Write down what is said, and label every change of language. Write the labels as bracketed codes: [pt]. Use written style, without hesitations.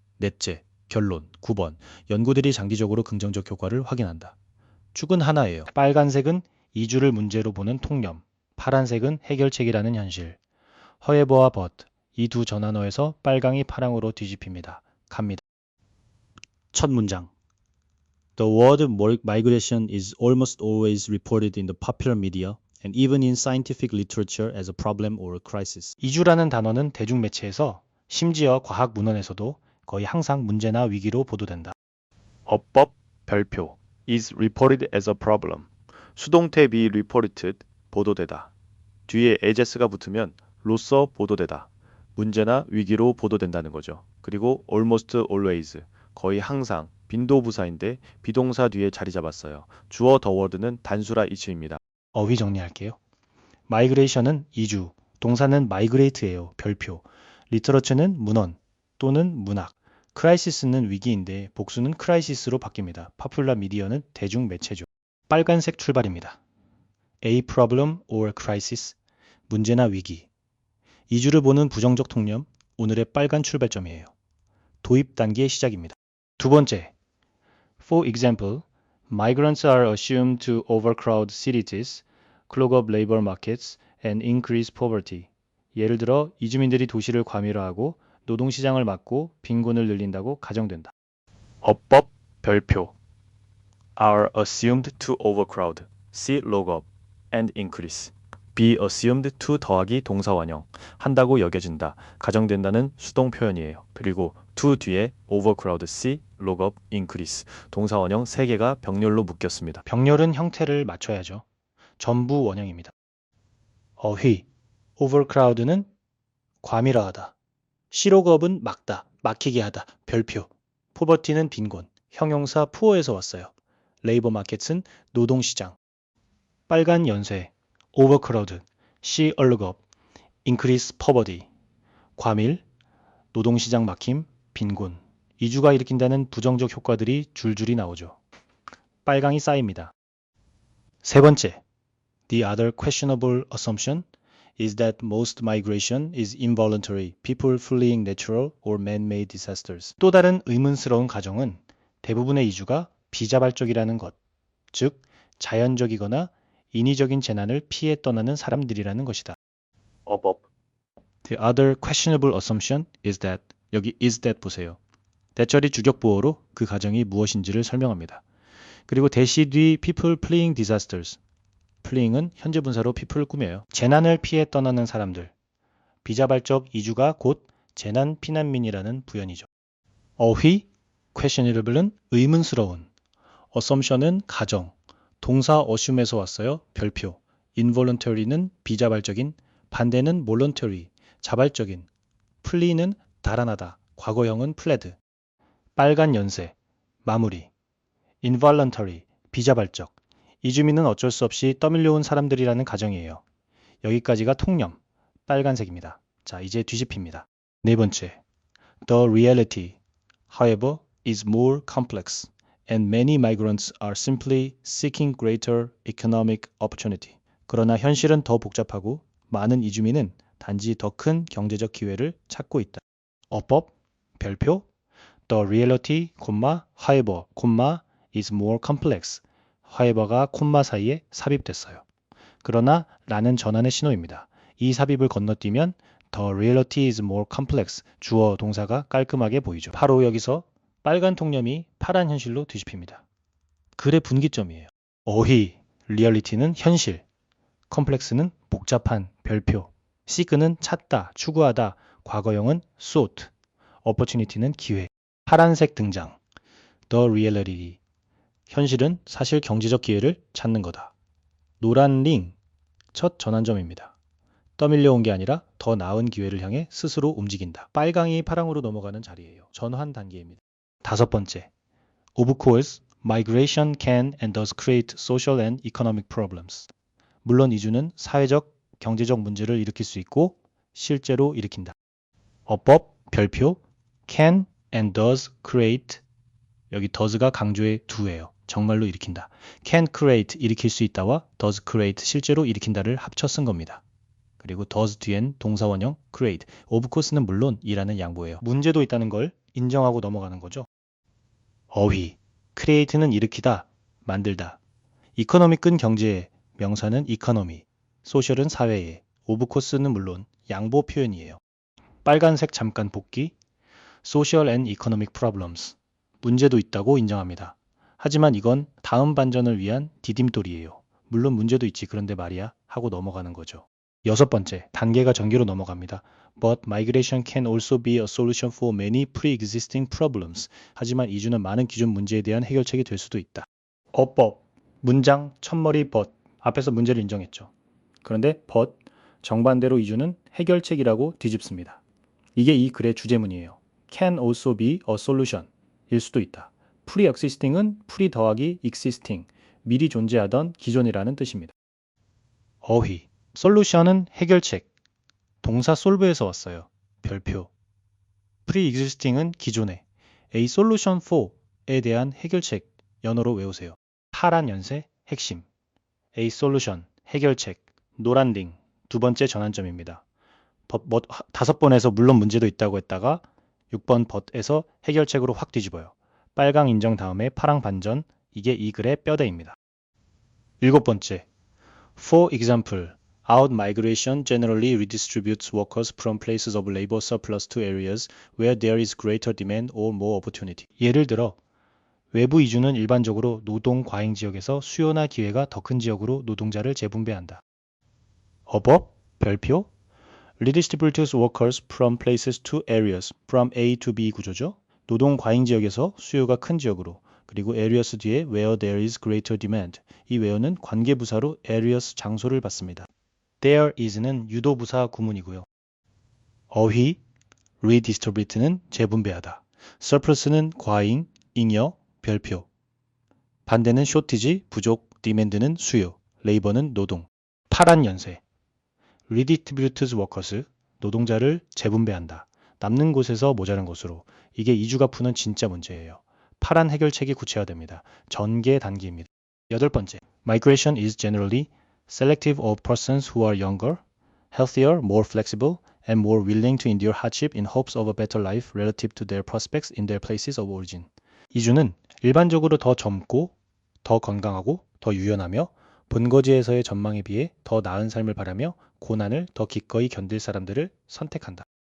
[ko] 넷째, 결론. 9번. 연구들이 장기적으로 긍정적 효과를 확인한다. 축은 하나예요. 빨간색은 이주를 문제로 보는 통념, 파란색은 해결책이라는 현실. 허에버와 벗, 이 두 전환어에서 빨강이 파랑으로 뒤집힙니다. 갑니다. 첫 문장. [en] The word migration is almost always reported in the popular media and even in scientific literature as a problem or a crisis. [ko] 이주라는 단어는 대중매체에서 심지어 과학 문헌에서도 거의 항상 문제나 위기로 보도된다. 어법 별표 [en] is reported as a problem. [ko] 수동태 be reported 보도되다. 뒤에 as가 붙으면 로서 보도되다. 문제나 위기로 보도된다는 거죠. 그리고 [en] almost always [ko] 거의 항상 빈도부사인데 비동사 뒤에 자리 잡았어요. 주어 the word는 단수라 이치입니다. 어휘 정리할게요. migration은 이주, 동사는 migrate예요. 별표. 리터러처는 문헌 또는 문학. 크라이시스는 위기인데 복수는 크라이시스로 바뀝니다. 파퓰러 미디어는 대중 매체죠. 빨간색 출발입니다. [en] A problem or crisis. [ko] 문제나 위기. 이주를 보는 부정적 통념. 오늘의 빨간 출발점이에요. 도입 단계의 시작입니다. 두 번째. [en] For example, migrants are assumed to overcrowd cities, clog up labor markets, and increase poverty. [ko] 예를 들어 이주민들이 도시를 과밀화하고 노동시장을 막고 빈곤을 늘린다고 가정된다. 어법 별표 [en] are assumed to overcrowd, see log up, and increase. [ko] be assumed to 더하기 동사 원형, 한다고 여겨진다, 가정된다는 수동 표현이에요. 그리고 [en] to [ko] 뒤에 [en] overcrowd, see, log up, increase. [ko] 동사 원형 3개가 병렬로 묶였습니다. 병렬은 형태를 맞춰야죠. 전부 원형입니다. 어휘, overcrowd는 과밀화하다. 시로겁은 막다, 막히게 하다, 별표. 포버티는 빈곤, 형용사 poor에서 왔어요. 레이버 마켓은 노동시장. 빨간 연쇄, [en] overcrowd, see a log up, increase poverty. [ko] 과밀, 노동시장 막힘, 빈곤. 이주가 일으킨다는 부정적 효과들이 줄줄이 나오죠. 빨강이 쌓입니다. 세 번째, [en] the other questionable assumption is that most migration is involuntary, people fleeing natural or man-made disasters. [ko] 또 다른 의문스러운 가정은 대부분의 이주가 비자발적이라는 것, 즉 자연적이거나 인위적인 재난을 피해 떠나는 사람들이라는 것이다. 어법 [en] The other questionable assumption is that, [ko] 여기 [en] is that [ko] 보세요. 대절이 주격보어로 그 가정이 무엇인지를 설명합니다. 그리고 대시 뒤 [en] people fleeing disasters. [ko] fleeing은 현재 분사로 people을 꾸며요. 재난을 피해 떠나는 사람들. 비자발적 이주가 곧 재난 피난민이라는 부연이죠. 어휘, questionable은 의문스러운, assumption은 가정, 동사 assume에서 왔어요. 별표. involuntary는 비자발적인, 반대는 voluntary, 자발적인, flee는 달아나다, 과거형은 fled. 빨간 연쇄, 마무리. involuntary, 비자발적. 이주민은 어쩔 수 없이 떠밀려온 사람들이라는 가정이에요. 여기까지가 통념, 빨간색입니다. 자, 이제 뒤집힙니다. 네 번째, [en] the reality, however, is more complex, and many migrants are simply seeking greater economic opportunity. [ko] 그러나 현실은 더 복잡하고 많은 이주민은 단지 더 큰 경제적 기회를 찾고 있다. 어법, 별표, [en] the reality, however, is more complex. [ko] however가 콤마 사이에 삽입됐어요. 그러나 라는 전환의 신호입니다. [en] 이 삽입을 건너뛰면 the reality is more complex. [ko] 주어 동사가 깔끔하게 보이죠. 바로 여기서 빨간 통념이 파란 현실로 뒤집힙니다. 글의 분기점이에요. 어휘, reality는 현실, complex는 복잡한, 별표, seek는 찾다, 추구하다, 과거형은 sought, opportunity는 기회. 파란색 등장, the reality. 현실은 사실 경제적 기회를 찾는 거다. 노란 링, 첫 전환점입니다. 떠밀려온 게 아니라 더 나은 기회를 향해 스스로 움직인다. 빨강이 파랑으로 넘어가는 자리예요. 전환 단계입니다. 다섯 번째, [en] of course, migration can and does create social and economic problems. [ko] 물론 이주는 사회적, 경제적 문제를 일으킬 수 있고 실제로 일으킨다. 어법, 별표, [en] can and does create, [ko] 여기 does가 강조의 do예요. 정말로 일으킨다. can create, 일으킬 수 있다와 does create, 실제로 일으킨다를 합쳐 쓴 겁니다. 그리고 does 뒤엔 동사원형 create, of course는 물론 이라는 양보예요. 문제도 있다는 걸 인정하고 넘어가는 거죠. 어휘, create는 일으키다, 만들다. economic은 경제에, 명사는 economy, social은 사회에, of course는 물론 양보 표현이에요. 빨간색 잠깐 복기, [en] social and economic problems, [ko] 문제도 있다고 인정합니다. 하지만 이건 다음 반전을 위한 디딤돌이에요. 물론 문제도 있지, 그런데 말이야 하고 넘어가는 거죠. 여섯 번째, 단계가 전개로 넘어갑니다. [en] But migration can also be a solution for many pre-existing problems. [ko] 하지만 이주는 많은 기존 문제에 대한 해결책이 될 수도 있다. 어법, 문장, 첫머리 but, 앞에서 문제를 인정했죠. 그런데 but, 정반대로 이주는 해결책이라고 뒤집습니다. 이게 이 글의 주제문이에요. [en] Can also be a solution, [ko] 일 수도 있다. pre-existing은 pre 더하기 existing, 미리 존재하던 기존이라는 뜻입니다. 어휘, 솔루션은 해결책, 동사 solve에서 왔어요. 별표. pre-existing은 기존에, a solution for에 대한 해결책, 연어로 외우세요. 파란 연세, 핵심. a solution, 해결책, 노란 링, 두 번째 전환점입니다. 다섯 번에서 물론 문제도 있다고 했다가 6번 but에서 해결책으로 확 뒤집어요. 빨강 인정 다음에 파랑 반전, 이게 이 글의 뼈대입니다. 일곱 번째, [en] for example, out-migration generally redistributes workers from places of labor surplus to areas where there is greater demand or more opportunity. [ko] 예를 들어, 외부 이주는 일반적으로 노동 과잉 지역에서 수요나 기회가 더 큰 지역으로 노동자를 재분배한다. 어법, 별표, [en] redistributes workers from places to areas, from A to B [ko] 구조죠. 노동 과잉 지역에서 수요가 큰 지역으로, 그리고 areas 뒤에 where there is greater demand. 이 where는 관계부사로 areas 장소를 받습니다. There is는 유도부사 구문이고요. 어휘, redistribute는 재분배하다. surplus는 과잉, 잉여, 별표. 반대는 shortage, 부족, demand는 수요, labor는 노동. 파란 연세. [en] redistributes workers, [ko] 노동자를 재분배한다. 남는 곳에서 모자란 곳으로. 이게 이주가 푸는 진짜 문제예요. 파란 해결책이 구체화됩니다. 전개 단계입니다. 여덟 번째, [en] migration is generally selective of persons who are younger, healthier, more flexible, and more willing to endure hardship in hopes of a better life relative to their prospects in their places of origin. [ko] 이주는 일반적으로 더 젊고, 더 건강하고, 더 유연하며 본거지에서의 전망에 비해 더 나은 삶을 바라며 고난을 더 기꺼이 견딜 사람들을 선택한다.